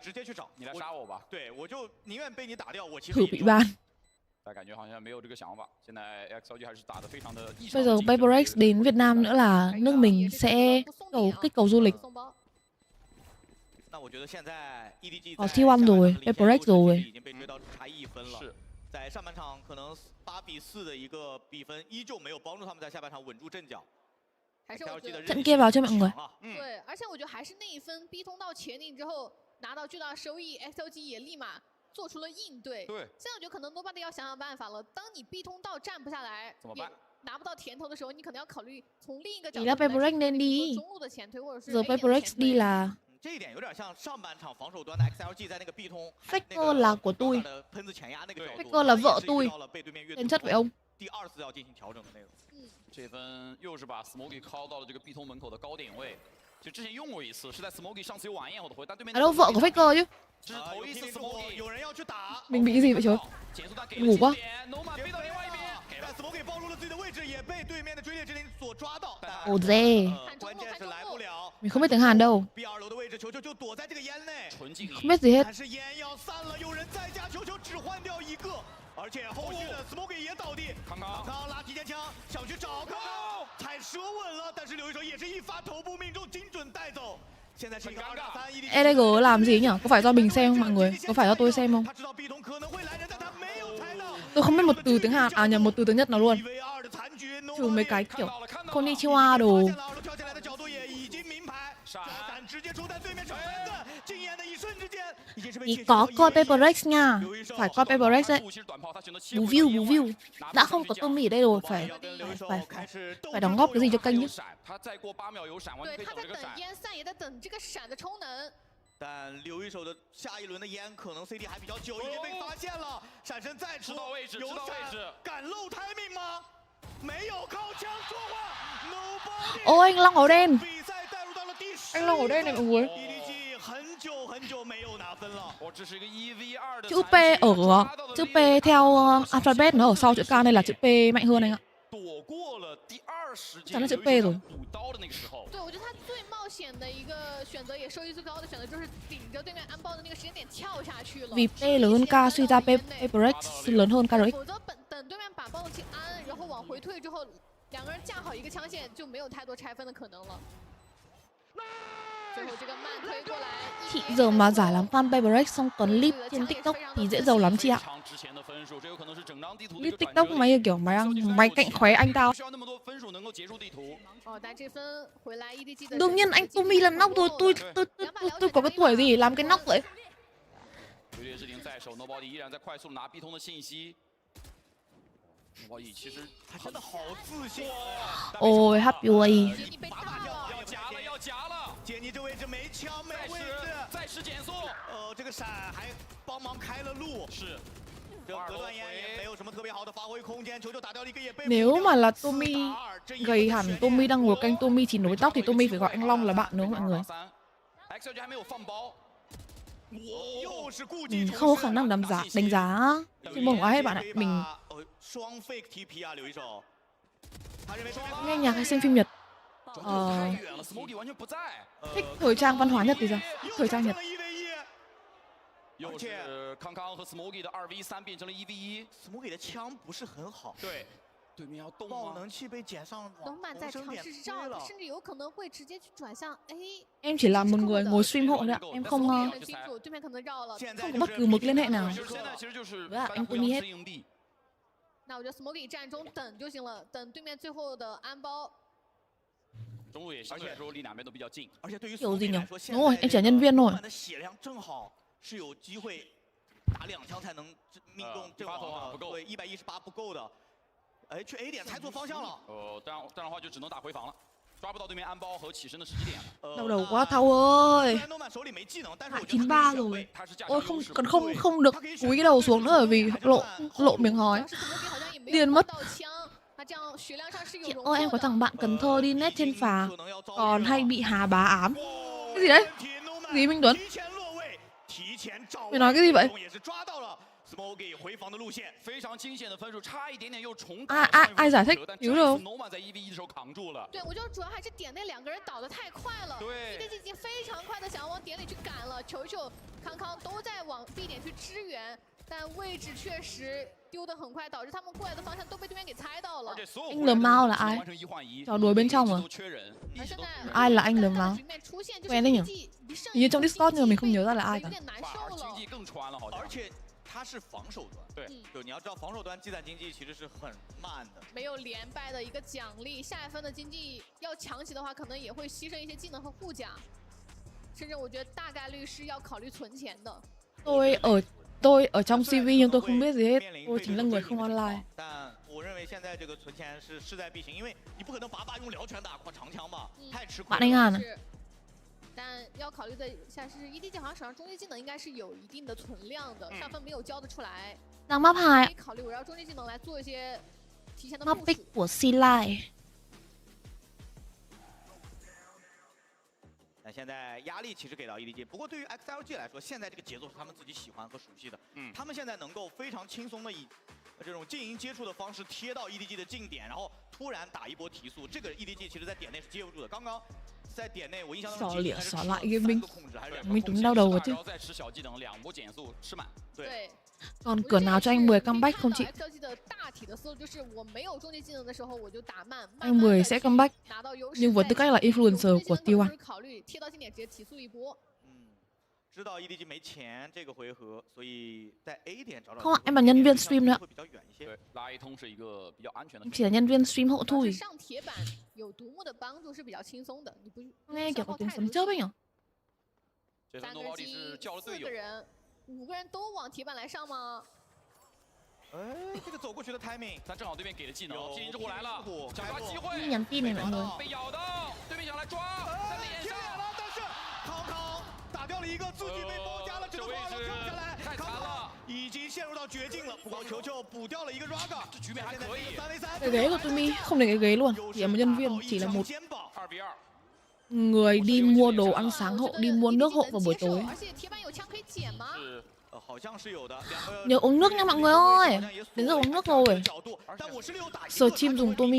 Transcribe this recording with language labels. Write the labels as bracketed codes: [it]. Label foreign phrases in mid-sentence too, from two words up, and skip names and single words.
[zh] 我直接去找，你来杀我吧。对，我就宁愿被你打掉，我其实。 [vi] Thử bị ban. [zh] 但感觉好像没有这个想法。现在 XLG 还是打得非常的。 [vi] Bây giờ PRX đến Việt Nam nữa là nước mình sẽ kích cầu du lịch. [zh] 那我觉得现在 EDG [vi] có T1 rồi, PRX rồi. [zh] 已经被追到只差1分了。是，在上半场可能8比4的一个比分，依旧没有帮助他们在下半场稳住阵脚。 [vi] trận kia vào cho mọi người. [zh] 对，而且我觉得还是那一分逼通到前顶之后拿到巨大收益 ，XLG 也立马做出了应对。对，现在我觉得可能 Nobody 要想想办法了。当你逼通道站不下来，怎么办？拿不到甜头的时候，你可能要考虑从另一个角 [vi] Thì [zh] 度 [vi] là PRX nên đi. [zh] 中路的前推，或者是 [vi] Giờ PRX đi là [zh] 这一点有点像上半场防守端的 XLG 在那个 B 通 [vi] Faker là của tôi. [zh] 喷子前压那个角度 [vi] Faker là vợ tôi. Tên chất vậy ông. [zh] 第2次要进行调整的那个。这分又是把 Smoky call 到了这个 B 通门口的高点位。其实之前用过一次，是在 Smoky 上次有晚宴后的回，但对面。 [vi] À đâu vợ của Faker chứ. [zh] 这是头一次 Smoky 有人要去打。 [vi] Mình bị cái gì vậy trời? Ngủ quá. [zh] Smoky 暴露了自己的位置，也被对面的追猎之灵所抓到。 Ồ dê. 关键是来不了。 [vi] Mình không biết tiếng Hàn đâu. [zh] B2 楼的位置，球球就躲在这个烟内。 [vi] Không biết gì hết. [zh] 但是烟要散了，有人再加球球，只换掉一个。而且后续的 Smoky 也倒地，康康拉提前枪想去找康康，踩舌吻了，但是刘一手也是一发头部命中，精准带走。现在是一个2打3 EDG。 [vi] LUπαιNG làm gì nhỉ? Có phải do mình xem không mọi người? Có phải do tôi xem không? Tôi không biết một từ tiếng Hàn, à nhầm một từ tiếng Nhật nào luôn. Trừ mấy cái kiểu konnichiwa đồ. Thì có coi PRX nha. Phải coi PRX đấy. Bù view. Đã không có Tumi ở đây rồi. Phải đóng góp cái gì cho kênh chứ. [zh] 对，他在等烟散，也在等这个闪的充能。但刘一手的下一轮的烟可能 CD 还比较久，已经被发现了。闪身再出，有闪敢漏 timing 吗？没有，靠枪说话。 [vi] Ôi anh Long màu đen. Anh Long màu đen này mọi người. Chữ P ở chữ P theo alphabet nó ở sau chữ K nên là chữ P mạnh hơn anh ạ. Chắc là chữ P rồi. [zh] 对，我觉得他最冒险的一个选择，也收益最高的选择，就是顶着对面安爆的那个时间点跳下去了。 [vi] Vì P lớn hơn K suy ra PRX lớn hơn KRX. [zh] 否则等对面把爆器安，然后往回退之后，2个人架好一个枪线，就没有太多拆分的可能了。 [vi] Chị giờ mà giải làm fan PRX xong tuần clip trên TikTok thì dễ giàu lắm chị ạ. Clip TikTok mày kiểu mày cạnh khóe anh tao. Đương nhiên anh Tumi là nóc rồi, tôi có cái tuổi gì làm cái nóc vậy. Ôi [en] happy way. [zh] 姐，你这位置没枪没位置，再次减速，这个闪还帮忙开了路，是。这隔断烟也没有什么特别好的发挥空间，球打掉了一个也被。 [vi] Nếu mà là Tumi gầy hẳn, Tumi đang ngồi canh Tumi chỉ nối tóc thì Tumi phải gọi anh Long là bạn nữa mọi người. Không có khả năng đánh giá chuyên môn của ai hết bạn ạ. Mình nghe nhạc hay xem phim Nhật. Thích thời trang văn hóa Nhật thì sao? Thời trang Nhật. [zh] 又是康康和 Smoky 的2v3变成了1v1 ，Smoky 的枪不是很好，对，对面要动爆能器被捡上，龙满在尝试绕，甚至有可能会直接去转向 A。 [vi] Em chỉ là một người ngồi stream hộ thôi ạ, em không có bất cứ một liên hệ nào với anh Tumi hết. [zh] 那我觉得 Smoky 站中等就行了，等对面最后的安包。中路也相对来说离两边都比较近，而且对于 [vi] Kiểu gì nhỉ? Đúng rồi, em chỉ là nhân viên thôi. [zh] 是有机会打2枪才能命中阵亡的，对，118不够的。哎，去 A 点猜错方向了。这样的话就只能打回防了，抓不到对面安包和起身的时机点了。 [vi] Đau đầu quá Thâu ơi. 93 rồi. Ôi không được cúi cái đầu xuống nữa bởi vì lộ miệng hói. Điên mất. Chị ơi em có thằng bạn Cần Thơ đi net trên phà còn hay bị Hà bá ám. Cái gì đấy? Gì Minh Tuấn? Mày nói cái gì vậy? Ai giải thích? Hiểu đâu? [zh] 对，我觉得主要还是点那2个人倒得太快了。对 ，EDG 已经非常快的想要往点里去赶了，球球、康康都在往 B 点去支援，但位置确实丢得很快，导致他们过来的方向都被对面给猜到了。 [vi] Anh Lờ Mao là ai? Trò đùa bên trong à? Ai là anh Lờ Mao? Quen đấy nhỉ? Hình như trong Discord nhưng mà mình không nhớ ra là ai cả. [zh] 它是防守端，对，就你要知道防守端积攒经济其实是很慢的，没有连败的一个奖励，下一分的经济要强起的话，可能也会牺牲一些技能和护甲，甚至我觉得大概率是要考虑存钱的。 [vi] Tôi ở trong CV nhưng tôi không biết gì hết, tôi chính là người không online. [zh] 但我认为现在这个存钱是势在必行，因为你不可能把用燎拳打过长枪吧，太吃亏了。 [vi] Bạn anh Hàn à? [zh] 但要考虑的下是 EDG 好像手上终极技能应该是有一定的存量的，上分没有交得出来。 [vi] Đang map 2. [zh] 可以考虑我要终极技能来做一些提前的 [vi] Map [zh] 部 [vi] pick [zh] 署。 [vi] của Silai. [zh] 那现在压力其实给到 EDG， 不过对于 XLG 来说，现在这个节奏是他们自己喜欢和熟悉的，他们现在能够非常轻松的以这种近营接触的方式贴到 EDG 的近点，然后突然打一波提速，这个 EDG 其实在点内是接不住的。刚刚在点内我印象当中 [vi] Xỏ lịa xỏ lại gaming. Mình Tuấn đau đầu rồi chứ. [zh] 对。 [vi] Còn cửa nào cho anh 10 comeback không chị? Anh 10 sẽ comeback nhưng với tư cách là influencer của T1. [zh] 知道 EDG 没钱这个回合，所以在 A 点找找。 [vi] Không ạ, em là nhân viên stream nữa. [zh] 拉 A 通是一个比较安全的。 [vi] Em chỉ là nhân viên stream hộ thôi. [zh] 上铁板有独木的帮助是比较轻松的，你不 [vi] Nghe kiểu có tiếng sấm chớp ấy nhỉ? [zh] 3 个机4个人，5个人都往铁板来上吗？哎，这个走过去的 timing，但正好对面给了技能，技能之过来了，想抓机会， [vi] nhắn tin này mọi người. [zh] 被咬到，对面想来抓，在脸上，但是康康打掉了一个，自己被包夹了，这个位置跳下来，太惨了，已经陷入到绝境了。不过球球补掉了一个 Raga， 这局面还可以。 [vi] Cái ghế của Tumi không để cái ghế luôn, chỉ là một nhân viên, chỉ là một người đi mua đồ ăn sáng hộ, đi mua nước hộ vào buổi tối. Nhớ uống nước nha mọi người ơi. Đến giờ uống nước rồi. Search chim dùng Tumi.